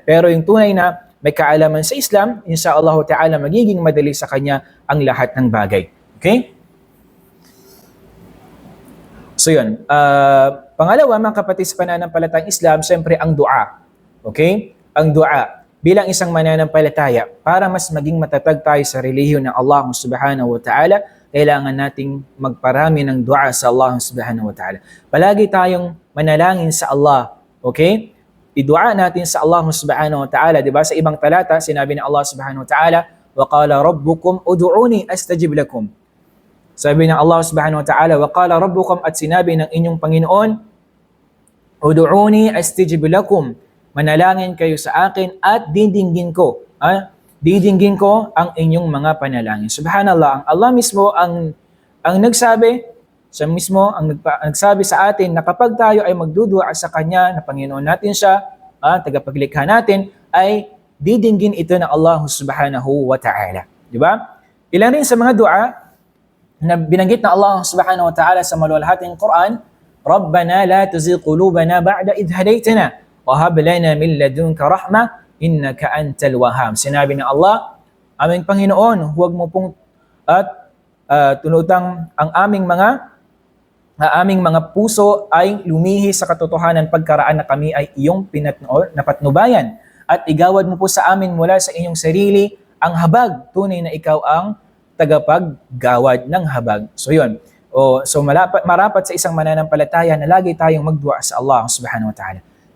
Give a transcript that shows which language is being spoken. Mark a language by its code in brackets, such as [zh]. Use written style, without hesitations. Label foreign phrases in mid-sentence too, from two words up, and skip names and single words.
[tl] Pero yung tunay na may kaalaman sa Islam, [ar] إن شاء الله تعالى, [tl] magiging madali sa kanya ang lahat ng bagay. [en] Okay? So yun. [tl] Pangalawa, mga kapatid sa pananampalatayang Islam, siyempre ang dua. Okay? Ang dua. Bilang isang mananampalataya, para mas maging matatag tayo sa relihiyon ng Allah [ar] سبحانه وتعالى, [tl] kailangan nating magparami ng dua sa Allah [ar] سبحانه وتعالى. [tl] Palagi tayong manalangin sa Allah. Okay? Idua natin sa Allah [ar] سبحانه وتعالى. [tl] Diba? Sa ibang talata, sinabi ng [ar] Allah سبحانه وتعالى, وَقَالَ رَبُّكُمْ أُدْعُونِي أَسْتَجِبْ لَكُمْ. [tl] Sabi ng [ar] Allah سبحانه وتعالى, وَقَالَ رَبُّكُمْ, [tl] at sinabi ng inyong Panginoon, [ar] أُدْعُونِي أَسْتَجِبْ لَكُمْ. [tl] Manalangin kayo sa akin at didinggin ko. Didinggin ko ang inyong mga panalangin. Subhanallah, ang Allah mismo ang nagsabi, siya mismo ang nagsabi sa atin na kapag tayo ay magdudua sa Kanya, na Panginoon natin siya, tagapaglikha natin, ay didinggin ito ng Allah [ar] سبحانه وتعالى. [tl] Di ba? Ilan rin sa mga dua na binanggit na [ar] Allah سبحانه وتعالى [tl] sa maluwalhating Quran, [ar] ربنا لا تزغ قلوبنا بعد إذ هديتنا وهب لنا من لدنك رحمة إنك أنت الوهاب. [tl] Sinabi ng Allah, aming Panginoon, huwag mo pong tunutang ang aming mga puso ay lumihi sa katotohanan pagkaraan na kami ay iyong napatnubayan, at igawad mo po sa amin mula sa inyong sarili ang habag, tunay na ikaw ang tagapaggawad ng habag. So yun. So marapat sa isang mananampalataya na lagi tayong magdua sa Allah [ar] سبحانه وتعالى.